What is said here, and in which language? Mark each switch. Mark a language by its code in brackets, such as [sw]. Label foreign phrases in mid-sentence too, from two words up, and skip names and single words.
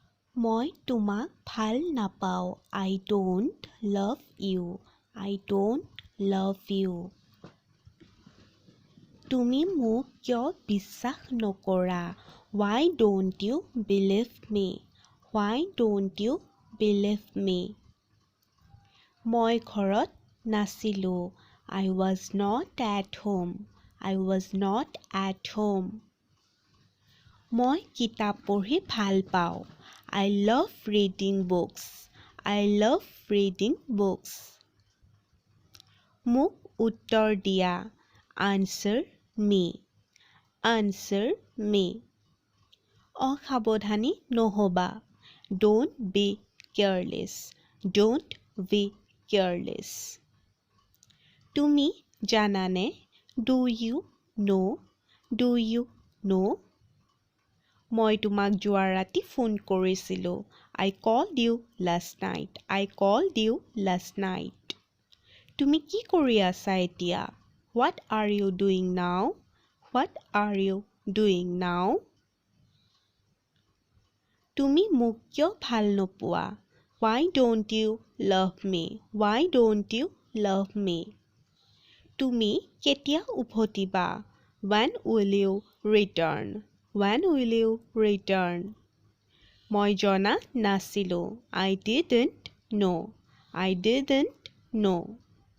[as] মই তোমাক ভাল নাপাওঁ [en] I don't love you I don't love you [as] তুমি মোক কিয় বিশ্বাস নকৰা [en] Why don't you believe me Why don't you believe me [as] মই ঘৰত নাছিলোঁ [en] I was not at home I was not at home [as] মই কিতাপ পঢ়ি ভাল পাওঁ [en] I love reading books I love reading books [as] মোক উত্তৰ দিয়া [en] Answer me Answer me [as] অসাৱধানী নহ'বা [en] Don't be careless Don't be careless [as] তুমি জানানে [en] Do you know Do you know [as] মই তোমাক যোৱা ৰাতি ফোন কৰিছিলোঁ [en] I called you last night I called you last night [as] তুমি কি কৰি আছা এতিয়া [en] What are you doing now What are you doing now [as] তুমি মোক কিয় ভাল নোপোৱা [en] Why don't you love me Why don't you love me [as] তুমি কেতিয়া উভতিবা [en] When will you return When will you return [as] মই জনা নাছিলোঁ [en] I didn't know I didn't know